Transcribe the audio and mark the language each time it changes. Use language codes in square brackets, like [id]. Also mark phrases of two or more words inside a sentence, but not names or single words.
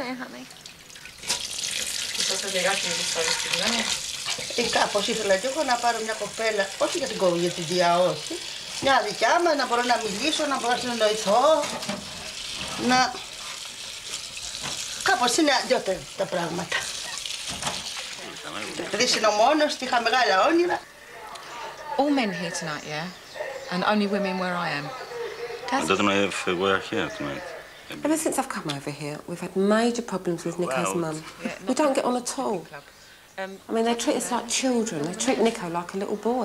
[el] Κάπως ήθελα κι εγώ να πάρω μια κοπέλα, όχι για την κομμωδία, όχι. Μια δικιά μου, να μπορώ να μιλήσω, να μπορώ να συνεννοηθώ, να... Κάπως είναι αλλιώτερα τα πράγματα. Επειδή είναι ο μόνος, είχα μεγάλα όνειρα. [en] All men here tonight, yeah? And only women where I am. I don't know if we're here tonight. Ever since I've come over here, we've had major problems with Nico's mum. We don't get on at all. I mean, they treat us like children. They treat Nico like a little boy.